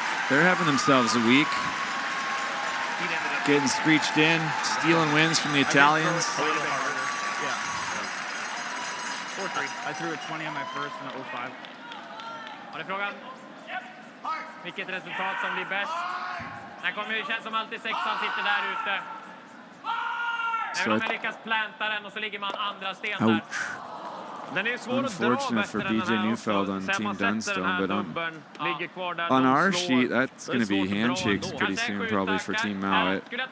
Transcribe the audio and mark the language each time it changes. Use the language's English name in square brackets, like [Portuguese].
[English] They're having themselves a week. Getting screeched in, stealing wins from the Italians. 4-3. I threw a 20 on my first and a 05. [Swedish] Har du frågan? Vilket resultat som blir bäst? Det kommer ju kännas som alltid 6an sitter där ute. Även om jag lyckas planta den och så ligger man andra sten där. [English] Unfortunate for BJ Neufeld on Team Dunstone, but on our sheet, that's going to be handshakes pretty soon, probably for Team Mowat.